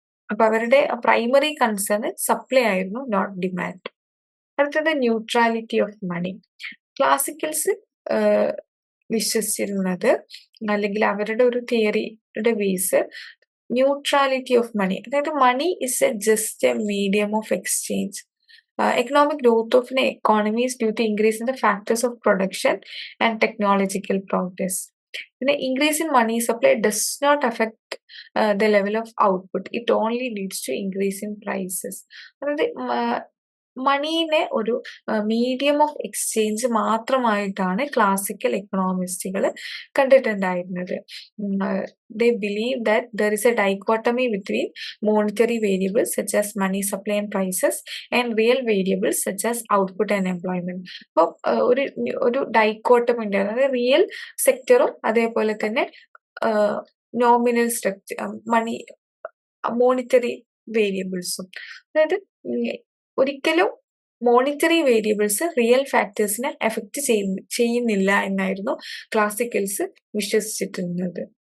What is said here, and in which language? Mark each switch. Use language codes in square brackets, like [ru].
[ml] അപ്പൊ അവരുടെ primary concern supply ആയിരുന്നു, നോട്ട് ഡിമാൻഡ്. അടുത്തത് ന്യൂട്രാലിറ്റി ഓഫ് മണി. ക്ലാസിക്കൽസ് വിശ്വസിച്ചിരുന്നത്, അല്ലെങ്കിൽ അവരുടെ ഒരു തിയറിയുടെ ബേസ് ന്യൂട്രാലിറ്റി ഓഫ് മണി, അതായത് [en] Money is just a medium of exchange. Economic growth of an economy is due to increase in the factors of production and technological progress. The increase in money supply does not affect the level of output. It only leads to increase in prices. [ml] അതായത് മണീനെ ഒരു medium of exchange മാത്രമായിട്ടാണ് classical എക്കണോമിസ്റ്റുകൾ കണ്ടിട്ടുണ്ടായിരുന്നത്. [en] They believe that there is a dichotomy between monetary variables such as money supply and prices and real variables such as output and employment. [ml] അപ്പോൾ ഒരു dichotomy ഉണ്ട്, അതായത് real സെക്ടറും അതേപോലെ തന്നെ nominal structure മണി monetary വേരിയബിൾസും. അതായത് ഒരിക്കലും monetary variables real ഫാക്ടേഴ്സിനെ effect ചെയ്യുന്നില്ല എന്നായിരുന്നു ക്ലാസിക്കൽസ് വിശ്വസിച്ചിരുന്നത്.